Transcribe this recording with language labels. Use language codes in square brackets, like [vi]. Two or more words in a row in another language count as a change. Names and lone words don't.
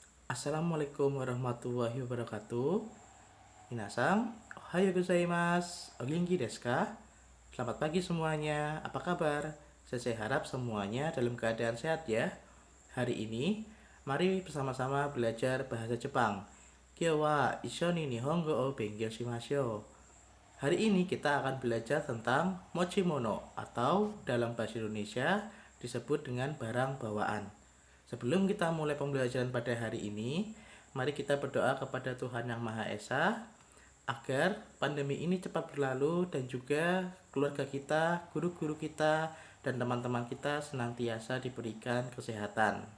[ar] السلام عليكم ورحمة الله وبركاته. [ja] 皆さん、おはようございます. お元気ですか? [id] Selamat pagi semuanya. Apa kabar? Saya harap semuanya dalam keadaan sehat ya. Hari ini, mari bersama-sama belajar bahasa Jepang. [ja] 今日は一緒に日本語を勉強しましょう. [id] Hari ini kita akan belajar tentang mochimono atau dalam bahasa Indonesia disebut dengan barang bawaan. Sebelum kita mulai pembelajaran pada hari ini, mari kita berdoa kepada Tuhan Yang Maha Esa agar pandemi ini cepat berlalu dan juga keluarga kita, guru-guru kita, dan teman-teman kita senantiasa diberikan kesehatan.